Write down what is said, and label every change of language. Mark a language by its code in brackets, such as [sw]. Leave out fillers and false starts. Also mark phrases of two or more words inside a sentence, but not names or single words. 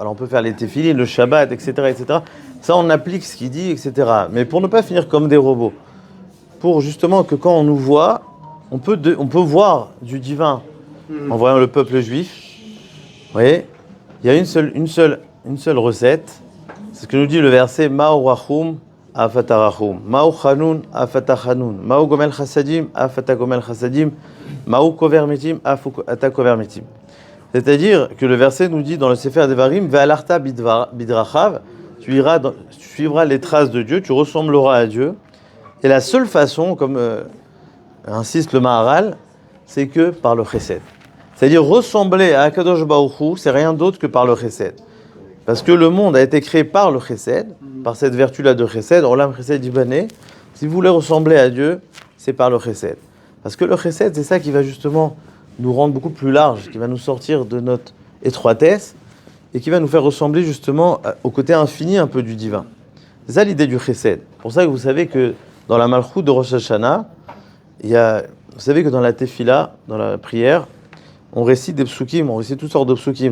[fr] Alors on peut faire les téphilines, le Shabbat, etc. Ça, on applique ce qu'il dit, etc. Mais pour ne pas finir comme des robots, pour justement que quand on nous voit, on peut voir du divin en voyant le peuple juif. Vous voyez, il y a une seule recette. C'est ce que nous dit le verset [he] מה הוא רחום אף אתה רחום, מה הוא חנון אף אתה חנון, מה הוא גומל חסדים אף אתה גומל חסדים, מה הוא קובר מתים אף אתה קובר מתים. [fr] C'est-à-dire que le verset nous dit dans le Sefer Devarim [he] והלכת בדרכיו, [fr] tu suivras les traces de Dieu, tu ressembleras à Dieu. Et la seule façon, comme insiste le Maharal, c'est que par le chesed. C'est-à-dire ressembler à [he] הקדוש ברוך הוא, [fr] c'est rien d'autre que par le chesed. Parce que le monde a été créé par le chesed, par cette vertu-là de chesed, [he] עולם חסד יבנה. [fr] Si vous voulez ressembler à Dieu, c'est par le chesed. Parce que le chesed, c'est ça qui va justement nous rendre beaucoup plus large, qui va nous sortir de notre étroitesse et qui va nous faire ressembler justement au côté infini un peu du divin. C'est ça l'idée du chesed. C'est pour ça que vous savez que dans la malchoute de Rosh Hashanah, vous savez que dans la tefila, dans la prière, on récite des psukim, on récite toutes sortes de psukim.